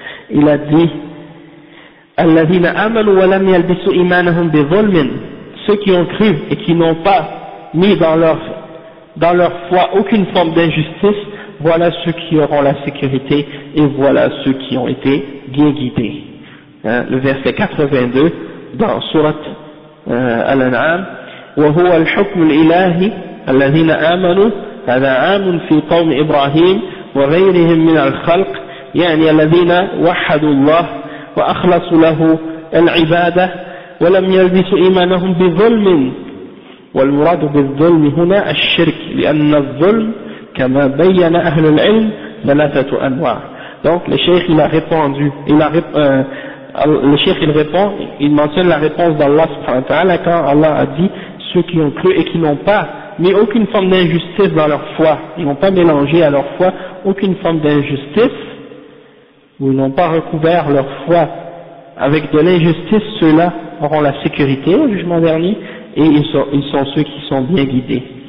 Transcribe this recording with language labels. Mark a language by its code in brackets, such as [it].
[fr] Il a dit الذين آمنوا ولم يلبسوا إيمانهم بظلم, ceux qui ont cru et qui n'ont pas mis dans leur foi aucune forme d'injustice, voilà ceux qui auront la sécurité et voilà ceux qui ont été bien guidés. [ar] Hein, le verset 82 dans Surat Al-An'am, وهو الحكم الإلهي الذين آمنوا, هذا عام في قوم إبراهيم وغيرهم من الخلق, يعني الذين وحدوا الله وأخلصوا له العبادة ولم يلبسوا إيمانهم بظلم, والمراد بالظلم هنا الشرك, لأن الظلم كما بين أهل العلم ثلاثة أنواع. [fr] Donc le cheikh il a répondu, le cheikh il répond, il mentionne la réponse d'Allah subhanahu wa ta'ala quand Allah a dit ceux qui ont cru et qui n'ont pas mis aucune forme d'injustice dans leur foi, ils n'ont pas mélangé à leur foi aucune forme d'injustice, ou ils n'ont pas recouvert leur foi avec de l'injustice, ceux-là auront la sécurité au jugement dernier, et ils sont ceux qui sont bien guidés.